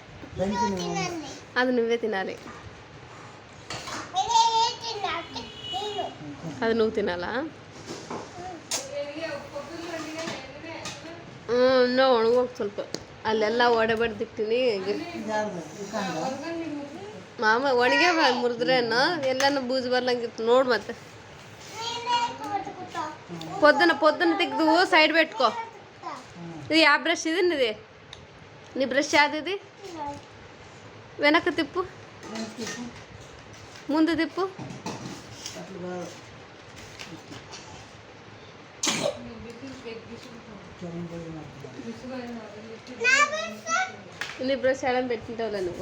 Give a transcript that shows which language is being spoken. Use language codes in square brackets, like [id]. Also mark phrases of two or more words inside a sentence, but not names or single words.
[te] అది నువ్వే తినాలి. అది నువ్వు తినాలా? [kn] ಇನ್ನೂ ಒಣಗೋಗಿ ಸ್ವಲ್ಪ ಅಲ್ಲೆಲ್ಲ ಒಡೆಬಡ್ದಿಟ್ಟಿನಿ. ಮಾಮ ಒಣಗೆ ಮುರಿದ್ರೇನು ಎಲ್ಲನೂ ಬೂಜು ಬರ್ಲಂಗಿತ್ತು ನೋಡು. [te] ಮತ್ತೆ పొద్దున తెగ్దు సైడ్ పెట్టుకో. ఇది యా బ్రష్ ఇది నీది? నీ బ్రష్ యాది ఇది? వెనక్కి తిప్పు, ముందు తిప్పు. నీ బ్రష్ ఎలా పెట్టింటావులే నువ్వు.